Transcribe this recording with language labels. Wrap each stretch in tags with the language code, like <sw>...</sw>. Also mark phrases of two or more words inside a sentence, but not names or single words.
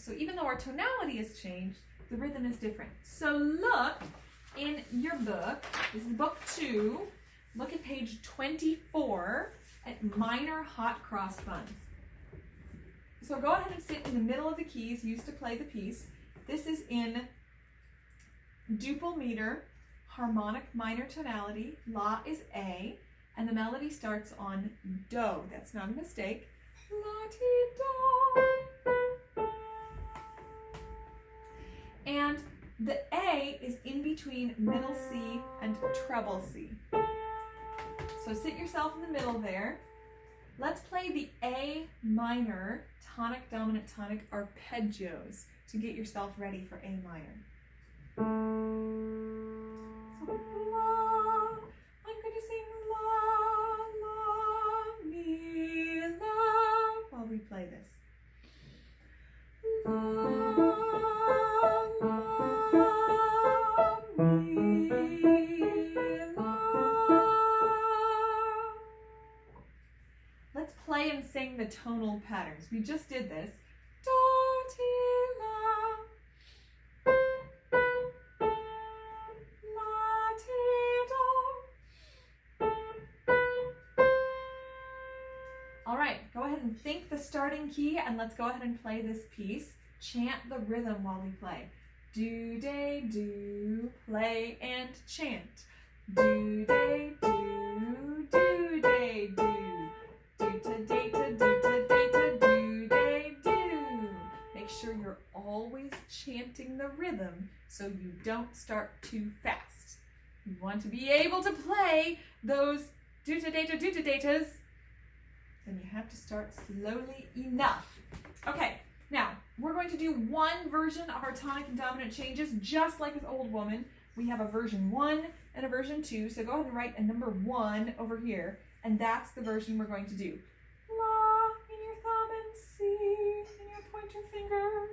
<en>So even though our tonality has changed, the rhythm is different. So look in your book, this is book 2, look at page 24 at minor Hot Cross Buns. So go ahead and sit in the middle of the keys used to play the piece. This is in duple meter, harmonic minor tonality, La is A, and the melody starts on Do. That's not a mistake. La, ti, do. And the A is in between middle C and treble C. So sit yourself in the middle there. Let's play the A minor tonic, dominant, tonic arpeggios to get yourself ready for A minor. So la, I'm going to sing la, la, mi, la, while we play this. La, la, mi, la. Let's play and sing the tonal patterns. We just did this. Do, ti, la. La, ti, do. All right, go ahead and think the starting key and let's go ahead and play this piece. Chant the rhythm while we play. Do, day, do, play and chant. Do, day, do, day, do. Do, ta, day, ta, do, ta, day, ta, do, day, do. Make sure you're always chanting the rhythm so you don't start too fast. You want to be able to play those do, ta, day, ta, do, ta, day, tas. Then you have to start slowly enough. Okay, now we're going to do one version of our tonic and dominant changes just like with Old Woman. We have a version 1 and a version 2, so go ahead and write a number 1 over here. And that's the version we're going to do. La in your thumb and C in your pointer finger.</en>